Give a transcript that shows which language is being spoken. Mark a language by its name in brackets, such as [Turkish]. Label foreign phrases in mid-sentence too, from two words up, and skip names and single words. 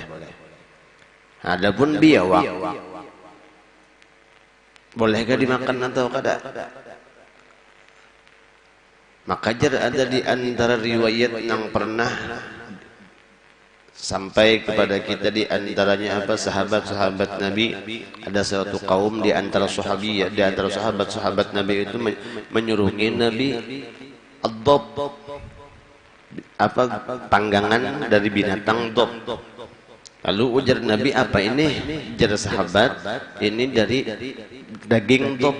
[Indonesian] Adapun biawak bolehkah dimakan atau kada? Maka ada di antara riwayat yang pernah sampai kepada kita, di antaranya apa, sahabat-sahabat Nabi, ada suatu kaum di antara sahabi, di antara sahabat-sahabat Nabi itu menyuruhi Nabi ad-dhab, apa, panggangan dari binatang dhab. Lalu ujar Nabi, apa ini? Ujar sahabat, ini dari daging dhab.